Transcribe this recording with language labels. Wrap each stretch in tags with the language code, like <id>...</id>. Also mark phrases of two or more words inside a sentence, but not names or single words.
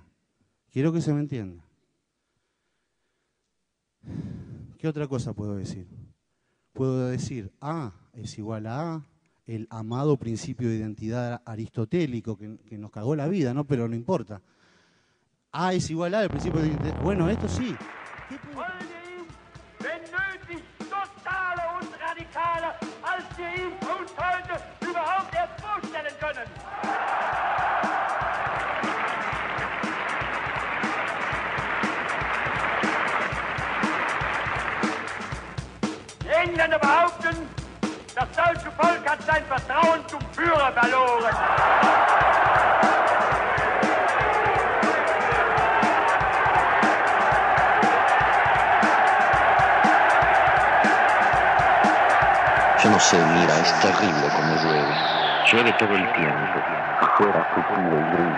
<es>¿Qué otra cosa puedo decir? Puedo decir A es igual a A, el amado principio de identidad aristotélico que nos cagó la vida, ¿no? Pero no importa. A es igual a el principio de identidad. Bueno, esto sí. ¿Qué puede...</es> <de>wenn nötig, totaler und radikaler, als wir ihn uns heute überhaupt erst vorstellen können. Die Engländer behaupten, das deutsche Volk hat sein Vertrauen zum Führer verloren.</de> <es>Yo no sé, mira, es terrible como llueve. Llueve todo el tiempo. Afuera tupido y gris.</es>